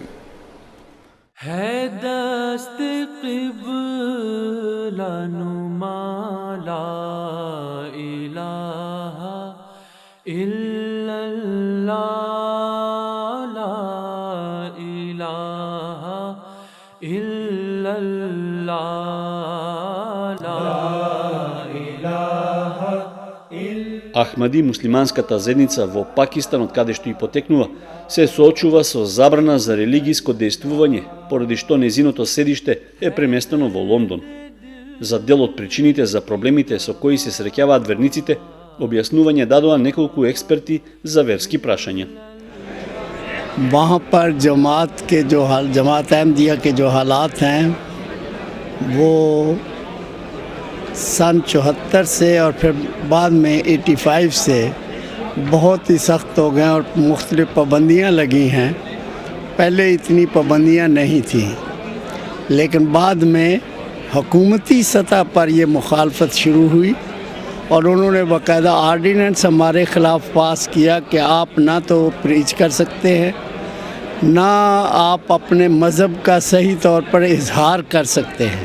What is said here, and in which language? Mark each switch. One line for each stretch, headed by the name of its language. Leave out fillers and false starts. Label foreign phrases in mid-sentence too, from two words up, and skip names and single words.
Urdu: ہے دست قبلہ نما
Arabic: لا الہ الا اللہ لا الہ الا اللہ
Macedonian: Ахмади, муслиманската заедница во Пакистан, од каде што и потекнува, се соочува со забрана за религиско дејствување, поради што незиното седиште е преместено во Лондон. За дел од причините за проблемите со кои се среќаваат верниците, објаснување дадоа неколку експерти за верски прашања.
Urdu: وہاں پر جماعت احمدیہ کے جو حالات ہیں وہ سن 74 سے اور پھر بعد میں 85 سے بہت ہی سخت ہو گئے اور مختلف پابندیاں لگی ہیں. پہلے اتنی پابندیاں نہیں تھیں، لیکن بعد میں حکومتی سطح پر یہ مخالفت شروع ہوئی اور انہوں نے باقاعدہ آرڈیننس ہمارے خلاف پاس کیا کہ آپ نہ تو پریچ کر سکتے ہیں، نہ آپ اپنے مذہب کا صحیح طور پر اظہار کر سکتے ہیں.